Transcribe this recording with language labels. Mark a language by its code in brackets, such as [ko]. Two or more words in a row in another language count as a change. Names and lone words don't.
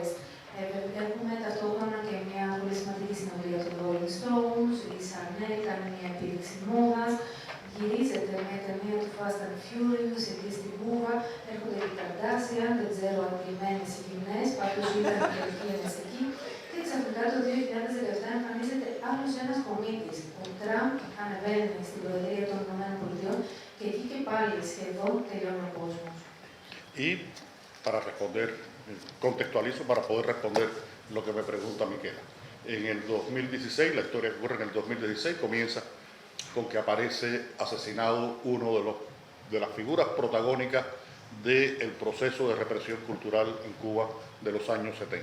[el] Έχουμε ταυτόχρονα και μια πολύ σημαντική συνοδεία των Rolling Stones, η Chanel κάνει μια επίδειξη μόδας, γυρίζεται μια ταινία του Fast and Furious εκεί στην Κούβα, έρχονται οι Kardashian, δεν ξέρω αν ποιημένες οι γυμνές, πάντως ήταν και εκείνες εκεί. Και ξαφνικά το 2017 εμφανίζεται άλλος ένας κομίτης. Ο Τραμπ ανεβαίνει στην Προεδρία των ΗΠΑ και εκεί και πάλι σχεδόν τελειώνει ο κόσμος. [es] Y para responder, contextualizo para poder responder lo que me pregunta Miquela. En el 2016, la historia que ocurre en el 2016 comienza con que aparece asesinado uno de las figuras protagónicas del proceso de represión cultural en Cuba de los años 70.